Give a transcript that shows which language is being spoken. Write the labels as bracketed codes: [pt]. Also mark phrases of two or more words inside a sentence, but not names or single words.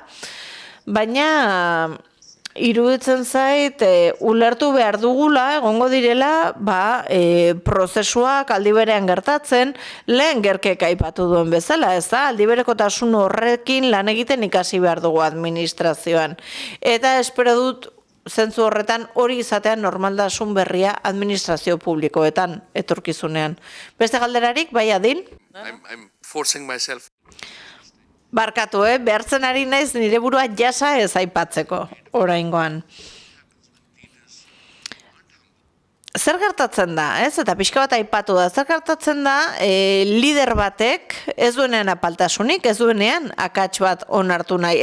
[eu] Baina iruditzen zait, ulertu behar dugula, egongo direla, prozesuak aldi berean gertatzen, lehen gerkek aipatu duen bezala, ez da? Aldi berekotasun horrekin lan egiten ikasi behar dugu administrazioan. Eta espero dut, zentzu horretan hori izatean normaldasun berria administrazio publikoetan etorkizunean. Beste galderarik, bai Adin? [en] I'm forcing myself. [eu] Barkatu, behartzen ari naiz nire burua jasa ez aipatzeko oraingoan. Zer gertatzen da, ez? Eta pixka bat aipatu da. Zer gertatzen da, lider batek ez duenean apaltasunik, ez duenean akats bat onartu nahi.